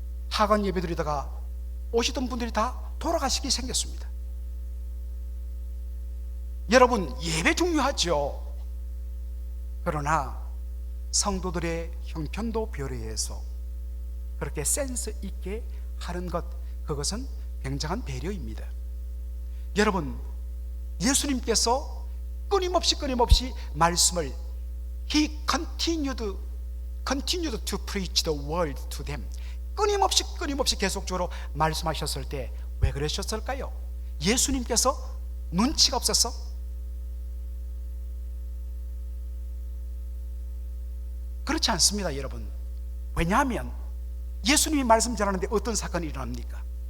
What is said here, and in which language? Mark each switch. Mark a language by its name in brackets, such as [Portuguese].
[Korean] 하간 예배 드리다가 오시던 분들이 다 돌아가시기 생겼습니다. 여러분, 예배 중요하죠. 그러나 성도들의 형편도 배려해서 그렇게 센스 있게 하는 것, 그것은 굉장한 배려입니다. 여러분, 예수님께서 끊임없이 말씀을 [English] He continued to preach the word to them. [Korean] 끊임없이 계속적으로 말씀하셨을 때 왜 그러셨을까요? 예수님께서 눈치가 없었어? 그렇지 않습니다, 여러분. 왜냐하면 예수님이 말씀 전하는데 어떤 사건이 일어납니까?